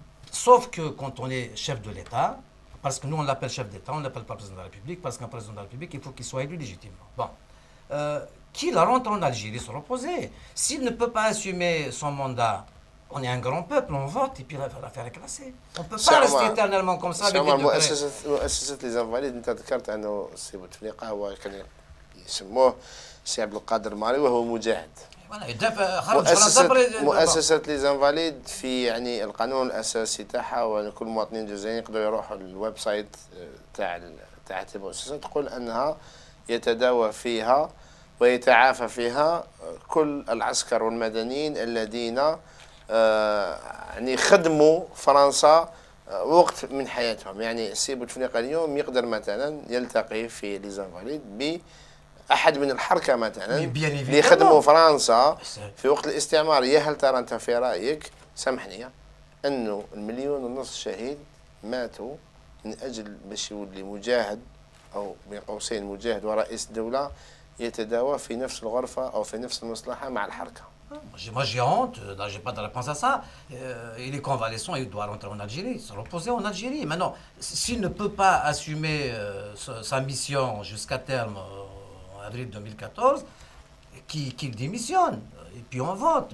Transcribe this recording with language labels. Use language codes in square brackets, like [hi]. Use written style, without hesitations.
[fr] Sauf que quand on est chef de l'État, parce que nous on l'appelle chef d'État, on ne l'appelle pas président de la République, parce qu'un président de la République, il faut qu'il soit élu légitimement. Bon. Qu'il rentre en Algérie se reposer. S'il ne peut pas assumer son mandat, on est un grand peuple, on vote et puis l'affaire est classée. On ne peut pas rester éternellement comme ça. [ar] مؤسسة les invalides أنت ذكرت أنه سي بوتفليقة هو كان يسموه سي عبد القادر المالي وهو مجاهد. مؤسسة les invalides في يعني القانون الأساسي تاعها، وأن كل المواطنين الجزائريين يقدروا يروحوا للويب سايت تاع المؤسسة، تقول أنها يتداوى فيها ويتعافى فيها كل العسكر والمدنيين الذين يعني خدموا فرنسا وقت من حياتهم. يعني سي بوتفليقة اليوم يقدر مثلا يلتقي في ليزانفاليد بأحد من الحركة مثلا اللي خدموا فرنسا في وقت الاستعمار. يا هل ترى أنت في رأيك، سامحني، أنه 1.5 مليون شهيد ماتوا من أجل باش يولي مجاهد أو بين قوسين مجاهد ورئيس دولة يتداوى في نفس الغرفة أو في نفس المصلحة مع الحركة؟ [fr] Moi j'ai honte, là j'ai pas de réponse à ça. Il est convalescent, il doit rentrer en Algérie, se reposer en Algérie. Maintenant, s'il ne peut pas assumer sa mission jusqu'à terme en avril 2014, qu'il démissionne, et puis on vote.